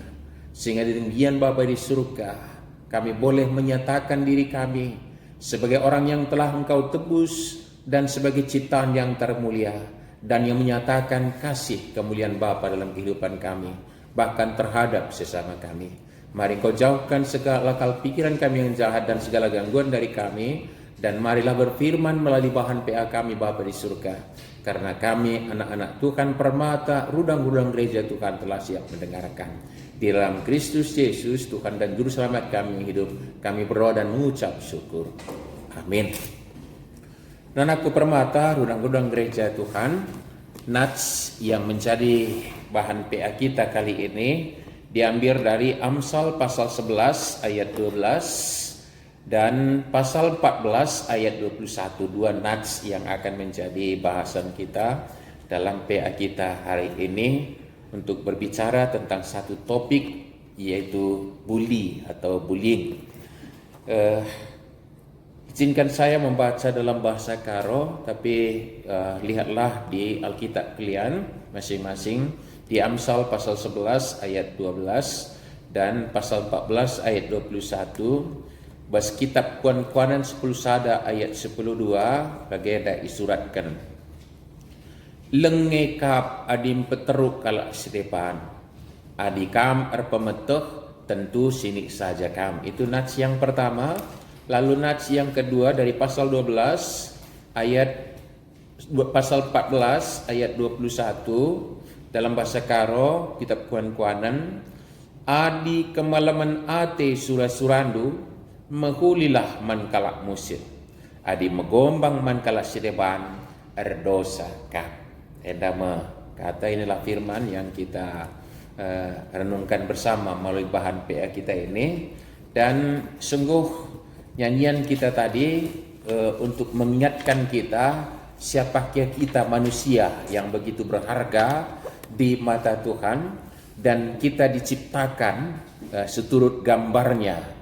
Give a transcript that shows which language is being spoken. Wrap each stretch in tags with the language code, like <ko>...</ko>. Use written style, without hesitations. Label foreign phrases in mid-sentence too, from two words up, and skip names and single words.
<id>Sehingga demikian Bapa di surga, kami boleh menyatakan diri kami sebagai orang yang telah Engkau tebus dan sebagai ciptaan yang termulia, dan yang menyatakan kasih kemuliaan Bapa dalam kehidupan kami, bahkan terhadap sesama kami. Mari Kau jauhkan segala akal pikiran kami yang jahat dan segala gangguan dari kami, dan marilah berfirman melalui bahan PA kami Bapa di surga. Karena kami anak-anak Tuhan permata, rudang-rudang gereja Tuhan telah siap mendengarkan. Di dalam Kristus Yesus Tuhan dan Juru Selamat kami yang hidup, kami berdoa dan mengucap syukur. Amin. Anakku permata, rudang-rudang gereja Tuhan, nats yang menjadi bahan PA kita kali ini diambil dari Amsal pasal 11 ayat 12 dan pasal 14 ayat 21. Dua nats yang akan menjadi bahasan kita dalam PA kita hari ini untuk berbicara tentang satu topik, yaitu bully atau bullying. Izinkan saya membaca dalam bahasa Karo, tapi lihatlah di Alkitab kalian masing-masing di Amsal pasal 11 ayat 12 dan pasal 14 ayat 21,</id> <btx>bas kitab Kuan-Kuanan 10 sada ayat 10:2 bageda isuratkan. Lengekap adim peteruk kalak sedepan, adikam erpemeteh tentu sinik saja kam.</btx> <id>Itu nats yang pertama. Lalu nats yang kedua dari pasal 12 ayat pasal 14 ayat 21 dalam bahasa Karo kitab Kuan-Kuanan,</id> <btx>adi kemalaman ate surah-surandu mehulilah man kalak musir, adi megombang man kalak sideban erdosa kap. Edama kata</btx> <id>inilah firman yang kita renungkan bersama melalui bahan PA kita ini. Dan sungguh nyanyian kita tadi untuk mengingatkan kita siapakah kita manusia yang begitu berharga di mata Tuhan, dan kita diciptakan seturut gambarnya.</id>